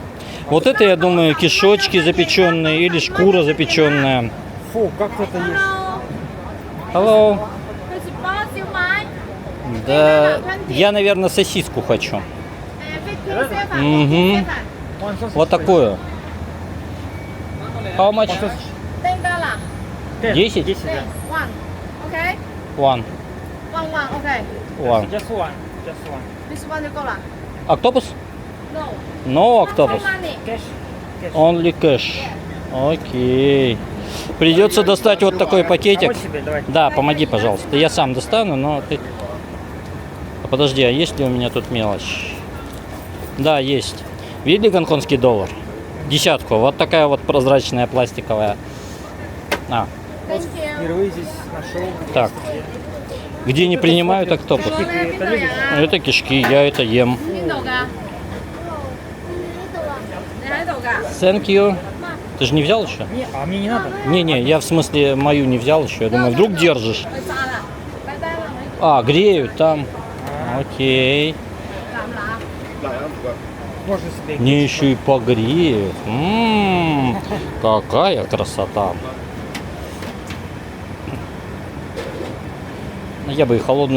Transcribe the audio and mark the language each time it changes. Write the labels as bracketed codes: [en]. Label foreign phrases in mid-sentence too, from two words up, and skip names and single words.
[ru] Вот это, я думаю, кишочки запеченные или шкура запеченная. Фу, как это есть. [en] Hello. [yue] 80 包燒賣， [ru] Да, я, наверное, сосиску хочу. [en] 誒，50 seven， [ru] Мгм. Вон, сосиска. Вот такую. [en] How much? [ru] Вон, сосиска. [yue] 定㗎啦， 10? 10, [ru] да. [en] one，OK， One. one，OK， One. Just one. Just one. this one [yue] 就夠啦 [en] Octopus? ，no， No octopus. money， [ru] Кэш. Кэш. [en] Only cash. [ru] Окей. Придется достать вот такой пакетик. Помочь тебе? Давай. Да, помоги, пожалуйста. Я сам достану, но ты... А подожди, а есть ли у меня тут мелочь? Да, есть. Видели гонконгский доллар? Десятку. Вот такая вот прозрачная пластиковая. А, [en] thank you， [ru] Впервые здесь нашел. так. Где не принимают октопус? Ты это любишь? Это кишки, я это ем. [yue] 邊度㗎？你喺度㗎？ [en] Thank you. [ru] Ты же не взял еще? Не, а мне не надо. Не-не, я в смысле мою не взял еще. Я думаю, вдруг держишь. [yue] 去炸啦，拜拜啦， [ru] А, греют там. Окей. 南南。 Можно себе. Мне еще и погреют. Какая красота. Я бы и холодную